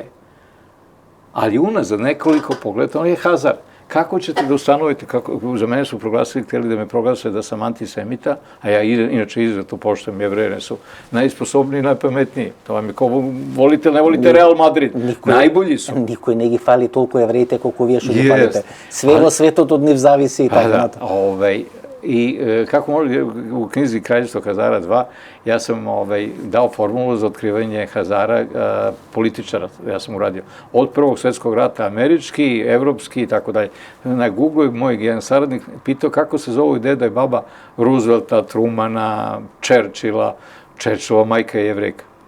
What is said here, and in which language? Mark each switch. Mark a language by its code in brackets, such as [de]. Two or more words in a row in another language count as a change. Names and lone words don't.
[sr] Ali unazad nekoliko pogleda, on je Hazar. Kako ćete da ustanovite, za mene su proglasili, htjeli da me proglase da sam antisemita, a ja inače izuzetno poštujem Jevreje, su najsposobniji i najpametniji. To vam je ko volite ili ne volite Real Madrid. Najbolji su. [mk] Никој не ги фали толку евреите колку вие што ги фалите. Све во светот од нив зависи и така натаму. [sr] I kako može, u knjizi Kraljevstvo Hazara 2, ja sam dao formulu za otkrivanje Hazara političara, ja sam uradio. Od Prvog svjetskog rata američki, evropski i tako dalje. Na Google moj jedan saradnik pitao kako se zovu deda i baba Roosevelta, Trumana, Churchilla, Churchillova majka je Jevrejka.